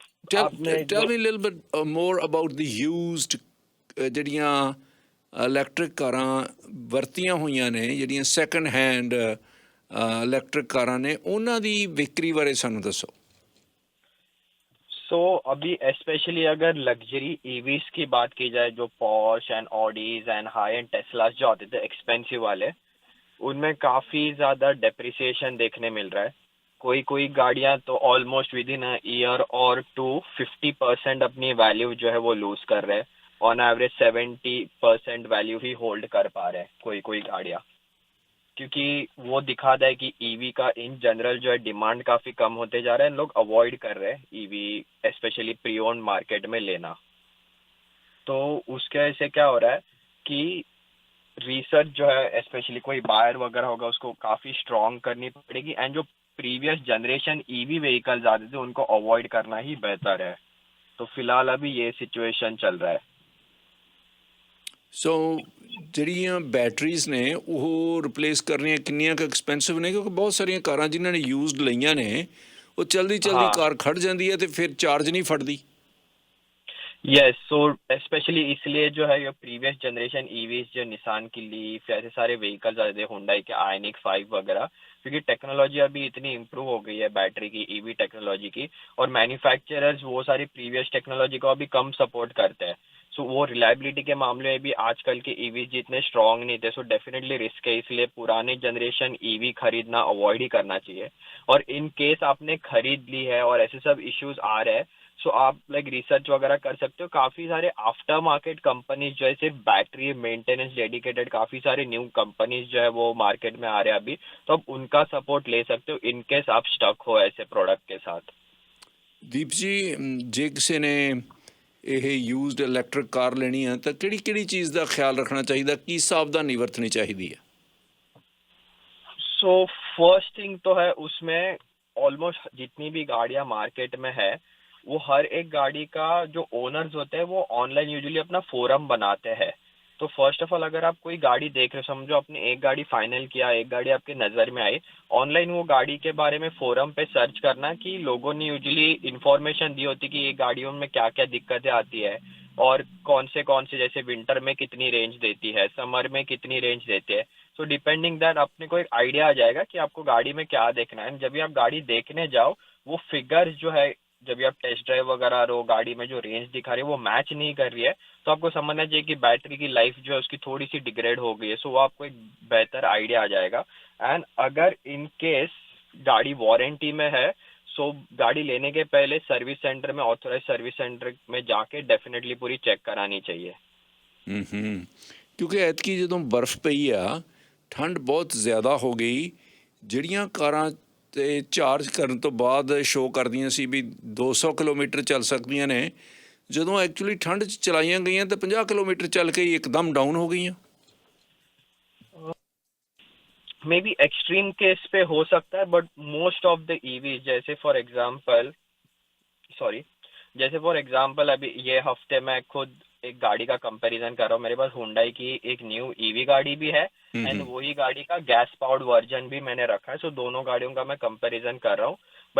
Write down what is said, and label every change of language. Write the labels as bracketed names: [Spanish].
[English] Tell me a little bit more about the used [Punjabi] ਜਿਹੜੀਆਂ electric ਕਾਰਾਂ ਵਰਤੀਆਂ ਹੋਈਆਂ ਨੇ, ਜਿਹੜੀਆਂ ਸੈਕਿੰਡ ਹੈਂਡ ਇਲੈਕਟ੍ਰਿਕ ਕਾਰਾਂ ਨੇ, ਉਹਨਾਂ ਦੀ ਵਿਕਰੀ ਬਾਰੇ ਸਾਨੂੰ ਦੱਸੋ। [Hindi] सो अभी स्पेशली अगर लग्जरी ईवीज की बात की जाए, जो Porsche and ऑडीज and high and Tesla's जो आते थे एक्सपेंसिव वाले, उनमें काफ़ी ज़्यादा डेप्रिसिएशन देखने मिल रहा है। कोई गाड़ियाँ तो ऑलमोस्ट विद इन ईयर और 50% अपनी वैल्यू जो है वो लूज कर रहे हैं। On average 70% value he hold कर पा रहे हैं कोई गाड़ियाँ, क्योंकि वो दिखाता है कि ईवी का इन जनरल जो है डिमांड काफ़ी कम होते जा रहा है, लोग अवॉइड कर रहे हैं EV specially pre owned market में लेना। तो उसके वजह से क्या हो रहा है कि रिसर्च जो है स्पेशली कोई बायर वगैरह होगा उसको काफ़ी स्ट्रॉन्ग करनी पड़ेगी, एंड जो प्रीवियस जनरेशन ईवी व्हीकल्स आते थे उनको अवॉइड करना ही बेहतर है। तो फिलहाल अभी ये सिचुएशन चल रहा है। [Punjabi] सो ਜਿਹੜੀਆਂ ਬੈਟਰੀਜ਼ ਨੇ ਉਹ ਰਿਪਲੇਸ ਕਰਨੀਆਂ ਕਿੰਨੀਆਂ ਕੁ ਐਕਸਪੈਂਸਿਵ ਨੇ, ਕਿਉਂਕਿ ਬਹੁਤ ਸਾਰੀਆਂ ਕਾਰਾਂ ਜਿਨ੍ਹਾਂ ਨੇ ਯੂਜ਼ਡ ਲਈਆਂ ਨੇ ਉਹ ਚਲਦੀ ਕਾਰ ਖੜ ਜਾਂਦੀ ਹੈ ਅਤੇ ਫਿਰ ਚਾਰਜ ਨਹੀਂ ਫੜਦੀ। [Hindi] यस, सो स्पेशली इसलिए जो है ये प्रीवियस जनरेशन ईवीज जो निसान की लीफ ऐसे सारे व्हीकल्स आते हैं, हुंडई के आयनिक 5 वगैरह, क्योंकि टेक्नोलॉजी अभी इतनी इम्प्रूव हो गई है बैटरी की, ईवी टेक्नोलॉजी की, और मैन्युफैक्चरर्स वो सारी प्रीवियस टेक्नोलॉजी को अभी कम सपोर्ट करते हैं। सो वो रिलायबिलिटी के मामले में भी आजकल के ईवीज जितने स्ट्रॉन्ग नहीं थे, सो डेफिनेटली रिस्क है, इसलिए पुराने जनरेशन ईवी खरीदना अवॉइड ही करना चाहिए। और इन केस आपने खरीद ली है और ऐसे सब इश्यूज आ रहे हैं, सो आप लाइक रिसर्च वगैरह कर सकते हो। काफ़ी सारे आफ्टर मार्केट कंपनीज जो है सिर्फ बैटरी मेंटेनेंस डेडिकेटेड काफ़ी सारे न्यू कंपनीज जो है वो मार्केट में आ रहे हैं अभी, तो आप उनका सपोर्ट ले सकते हो इन केस आप स्टक हो ऐसे प्रोडक्ट के साथ। [Punjabi] ਦੀਪ ਜੀ, ਜੇ ਕਿਸੇ ਨੇ ਇਹ ਯੂਜ਼ਡ ਇਲੈਕਟ੍ਰਿਕ ਕਾਰ ਲੈਣੀ ਹੈ ਤਾਂ ਕਿਹੜੀ ਚੀਜ਼ ਦਾ ਖਿਆਲ ਰੱਖਣਾ ਚਾਹੀਦਾ, ਕੀ ਸਾਵਧਾਨੀ ਵਰਤਣੀ ਚਾਹੀਦੀ ਹੈ। [Hindi] सो फर्स्ट थिंग तो है उसमें ऑलमोस्ट जितनी भी गाड़ियां मार्केट में है वो हर एक गाड़ी का जो ओनर्स होते हैं वो ऑनलाइन यूजुअली अपना फोरम बनाते हैं। तो फर्स्ट ऑफ ऑल अगर आप कोई गाड़ी देख रहे हो, समझो आपने एक गाड़ी फाइनल किया, एक गाड़ी आपके नज़र में आई, ऑनलाइन वो गाड़ी के बारे में फोरम पे सर्च करना कि लोगों ने यूजुअली इन्फॉर्मेशन दी होती कि ये गाड़ियों में क्या क्या दिक्कतें आती है और कौन से जैसे विंटर में कितनी रेंज देती है, समर में कितनी रेंज देती है। सो डिपेंडिंग दैट अपने को एक आइडिया आ जाएगा कि आपको गाड़ी में क्या देखना है। जब भी आप गाड़ी देखने जाओ वो फिगर्स जो है, जब भी आप टेस्ट ड्राइव वगैरह रहो, गाड़ी में जो रेंज दिखा रही है वो मैच नहीं कर रही है, तो आपको समझना चाहिए कि बैटरी की लाइफ जो है उसकी थोड़ी सी डिग्रेड हो गई है। सो वो आपको एक बेहतर आइडिया आ जाएगा। एंड अगर इन केस गाड़ी वारंटी में है, सो गाड़ी लेने के पहले सर्विस सेंटर में, ऑथोराइज सर्विस सेंटर में जाके डेफिनेटली पूरी चेक करानी चाहिए। [Punjabi] ਕਿਉਂਕਿ ਐਤਕੀ ਜਦੋਂ ਬਰਫ਼ ਪਈ ਆ, ਠੰਡ ਬਹੁਤ ਜ਼ਿਆਦਾ ਹੋ ਗਈ, ਜਿਹੜੀਆਂ ਕਾਰਾਂ ਤੇ ਚਾਰਜ ਕਰਨ ਤੋਂ ਬਾਅਦ ਸ਼ੋਅ ਕਰਦੀਆਂ ਸੀ ਵੀ 200 ਕਿਲੋਮੀਟਰ ਚੱਲ ਸਕਦੀਆਂ ਨੇ, ਜਦੋਂ ਐਕਚੁਅਲੀ ਠੰਡ 'ਚ ਚਲਾਈਆਂ ਗਈਆਂ ਤਾਂ 50 ਕਿਲੋਮੀਟਰ ਚੱਲ ਕੇ ਹੀ ਇੱਕਦਮ ਡਾਊਨ ਹੋ गई। [Hindi] मे बी एक्सट्रीम केस पे हो सकता है, but most of the EV जैसे फॉर एग्जांपल अभी ये हफ्ते मैं खुद एक गाड़ी का कंपैरिजन कर रहा हूँ। मेरे पास हुंडई की एक न्यू ईवी गाड़ी भी है एंड वही गाड़ी का गैस पावर्ड वर्जन भी मैंने रखा है। सो दोनों गाड़ियों का मैं कंपैरिजन कर रहा हूँ।